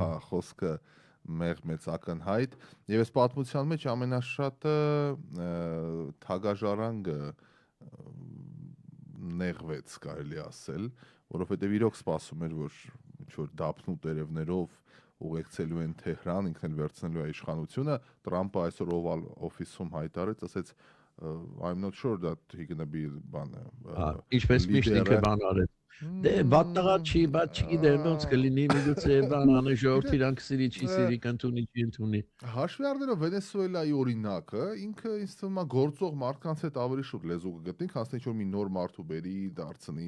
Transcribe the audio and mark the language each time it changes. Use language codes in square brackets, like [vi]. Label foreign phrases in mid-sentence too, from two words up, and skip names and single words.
[hy] հա, խոսքը մեծ ակնհայտ, եւ այս պատմության մեջ ամենաշատը թագաժարանգը նեղվեց, կարելի ասել, որովհետեւ իրոք սպասում էր, որ ինչ-որ դափնու տերևներով ուղեկցելու են Թեհրան, ինքն էլ վերցնելու է իշխանությունը, Տրամպը այսօր Oval Office-ում հայտարարեց, ասեց [en] I'm not sure that he gonna be [hy] ինչպես միշտ ինքը բան արեց։ Դե բատտաղա չի, բայց չգիտեմ ոնց կլինի, միգուցե բան անի ժողովուրդ իրան կսիրի, չի սիրի, կընդունի, չի ընդունի։ Հաշվի առնելով Վենեսուելայի օրինակը, ինքը ինձ թվում է գործող մարդկանց հետ ավելի շուտ լեզու կգտնի, քան թե ինչ-որ մի նոր մարդու բերի, դարձնի,